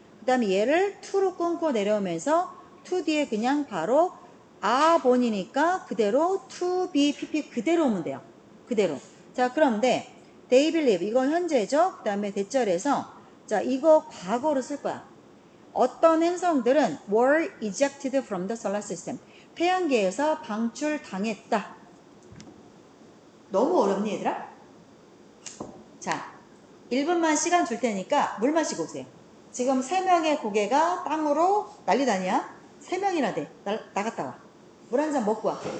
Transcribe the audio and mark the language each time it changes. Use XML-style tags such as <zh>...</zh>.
<ko>그 다음에 얘를 to로 끊고 내려오면서 to 뒤에 그냥 바로 본이니까 그대로</ko> <en>to be pp</en> <ko>그대로 오면 돼요. 그대로. 자, 그런데</ko> <en>they believe</en> <ko>이건 현재죠. 그 다음에 대절에서 자, 이거 과거로 쓸 거야. 어떤 행성들은</ko> <en>were ejected from the solar system.</en> <ko>태양계에서 방출당했다. 너무 어렵니 얘들아? 자, 1분만 시간 줄 테니까 물 마시고 오세요. 지금 3명의 고개가 땅으로 난리다니야. 3명이나 돼. 나갔다 와. 물 한 잔 먹고 와.</ko>